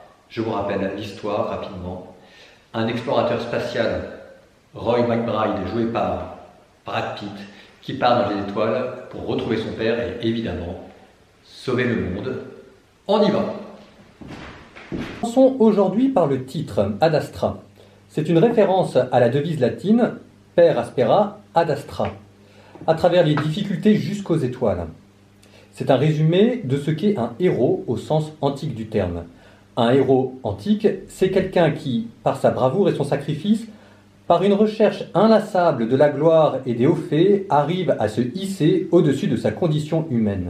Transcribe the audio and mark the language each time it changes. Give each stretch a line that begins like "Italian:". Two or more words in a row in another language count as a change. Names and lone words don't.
French: Je vous rappelle l'histoire rapidement. Un explorateur spatial, Roy McBride, joué par Brad Pitt, qui part dans les étoiles pour retrouver son père et évidemment sauver le monde. On y va! Commençons aujourd'hui par le titre, Ad Astra. C'est une référence à la devise latine
Latin: Per aspera ad astra,
French: à travers les difficultés jusqu'aux étoiles. C'est un résumé de ce qu'est un héros au sens antique du terme. Un héros antique, c'est quelqu'un qui, par sa bravoure et son sacrifice, par une recherche inlassable de la gloire et des hauts faits, arrive à se hisser au-dessus de sa condition humaine.